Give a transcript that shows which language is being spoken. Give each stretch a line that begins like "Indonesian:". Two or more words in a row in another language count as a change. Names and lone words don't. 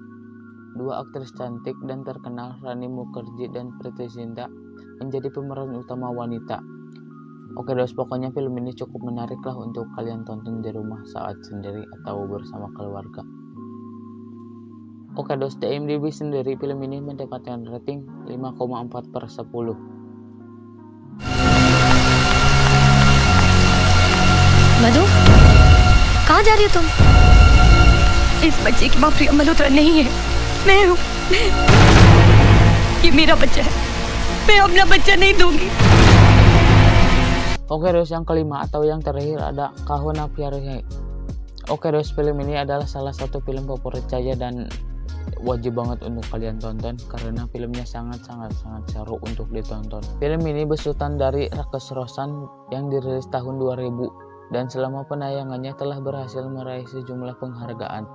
Indonesian: Dua aktris cantik dan terkenal, Rani Mukherjee dan Preity Zinta, menjadi pemeran utama wanita.
English: Oke guys,
Indonesian: pokoknya film ini cukup menarik lah untuk kalian tonton di rumah saat sendiri atau bersama keluarga.
English: Oke guys,
Indonesian: di IMDb sendiri film ini mendapatkan rating 5,4/10.
Hindi: मधु, कहाँ जा रही हो तुम? इस बच्चे की माँ प्रिया मल्होत्रा नहीं है, मैं हूँ। ये मेरा बच्चा है, मैं अपना बच्चा नहीं दूंगी।
Indonesian: Oke terus yang kelima atau yang terakhir ada Kaho Na Pyar Hai. Oke terus film ini adalah salah satu film favorit saya dan wajib banget untuk kalian tonton karena filmnya sangat seru untuk ditonton. Film ini besutan dari Rakesh Roshan yang dirilis tahun 2000 dan selama penayangannya telah berhasil meraih sejumlah penghargaan.